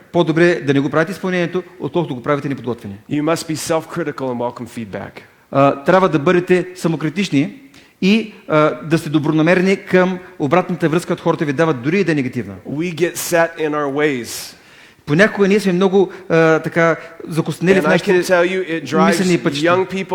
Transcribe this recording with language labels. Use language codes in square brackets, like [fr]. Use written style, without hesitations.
[bg] По-добре да не го правите изпълнението, отколкото го правите неподготвени. [en] You must be self-critical and welcome feedback. [bg] Трябва да бъдете самокритични и да сте добронамерени към обратната връзка, от хората ви дават, дори и да е негативна. [en] We get set in our ways. [bg] Понякога ние сме много така закоснели в нашите мислени пътища.